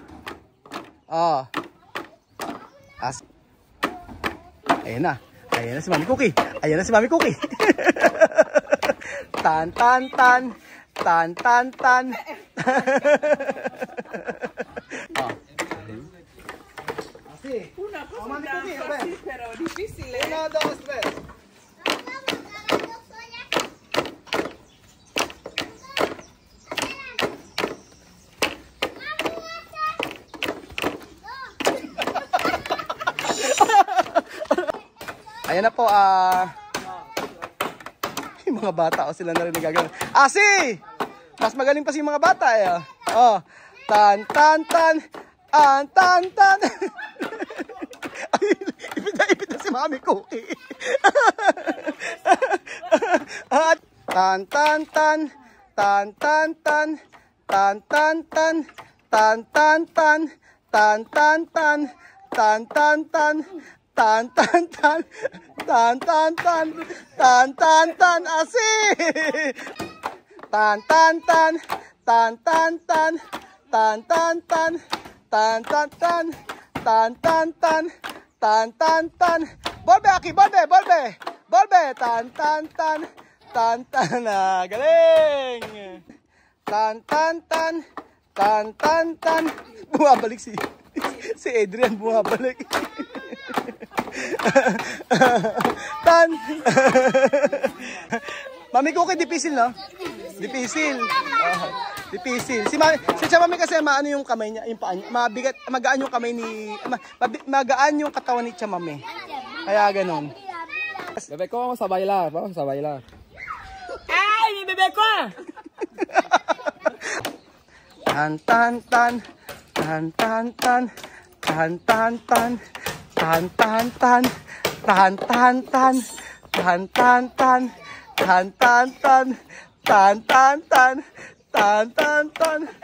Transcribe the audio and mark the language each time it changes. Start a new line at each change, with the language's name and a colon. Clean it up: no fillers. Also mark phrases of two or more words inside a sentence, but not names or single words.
Filipino: Ayan na si Mami Cookie. Tan tan tan. Tan tan tan.
Spanish: Una cosa tan fácil, pero difícil, ¿eh? 1, 2, 3.
Filipino: Ayan na po, yung mga bata, sila na rin nagagawin.
Spanish: Asi!
Filipino: Mas magaling pa si mga bata eh. Oh, tan tan tan, tan tan. Ay, ipit na si Mami Cookie. Tan tan tan, tan tan tan, tan tan tan, tan tan tan, tan tan tan, tan tan tan. Tan tan tan, tan tan tan, tan tan tan, asi. Tan tan tan, tan tan tan, tan tan tan, tan tan tan, tan tan tan, tan tan tan.
Spanish: Volve aquí, volve. Tan tan tan, tan tan. Galing. Tan tan tan, tan tan tan.
Filipino: Bumabalik si Adrian, bumabalik. Tan.
Spanish: Mami Cookie, difícil, no? Difícil. Difícil.
Filipino: Si Chamame kasi maano yung kamay niya, yung paa niya. Mabigat, magaan yung kamay ni magaan yung katawan ni Chamame. Kaya ganoon.
Spanish: Bebé ko, vamos a bailar. ¡Ay, mi bebé ko! Tan tan tan, tan tan tan, tan tan tan. Tan tan tan, tan tan tan, tan tan tan, tan tan tan, tan tan tan, tan tan tan.